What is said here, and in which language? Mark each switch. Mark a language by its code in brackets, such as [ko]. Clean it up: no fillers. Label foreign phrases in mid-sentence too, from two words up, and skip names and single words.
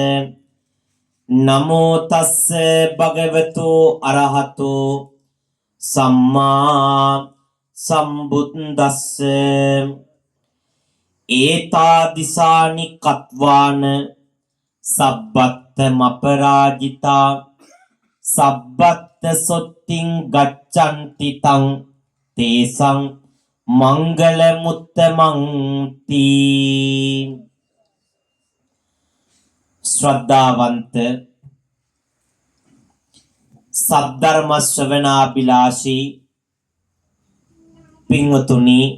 [pi] නමෝ තස්ස භගවතු අරහතෝ සම්මා සම්බුද්දස්ස ඒතාදිසානි කତ୍වාන සබ්බත්ත මපරාජිතා සබ්බත්ත සොත්තිං ගච්ඡන්ති තං තේසං මංගල මුත්තමං තී [si] ශ්‍රද්ධාවන්ත සද්ධර්ම ශ්‍රවණාබිලාෂී පින්වතුනි